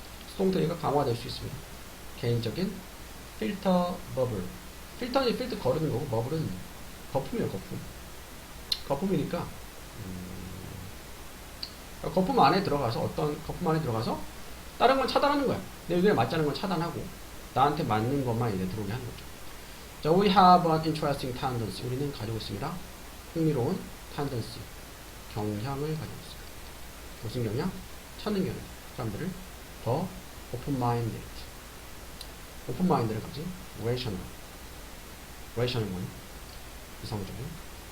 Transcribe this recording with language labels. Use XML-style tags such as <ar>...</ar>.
<ko>수동태가 강화될 수 있습니다. 개인적인 필터 버블. 필터는 필터 거르는 거고, 버블은 거품이에요, 거품. 거품이니까 거품 안에 들어가서, 어떤 거품 안에 들어가서 다른 건 차단하는 거야. 내 의견에 맞지 않는 건 차단하고 나한테 맞는 것만 이제 들어오게 하는 거죠.</ko> <en>자, we have an interesting tendency.</en> <ko>우리는 가지고 있습니다. 흥미로운 tendency. 경향을 가지고 있습니다. 무슨 경향? 찾는 경향. 사람들을 더 open-minded. open-minded를 가진 rational. rational 뭐니? 이성적인.</ko>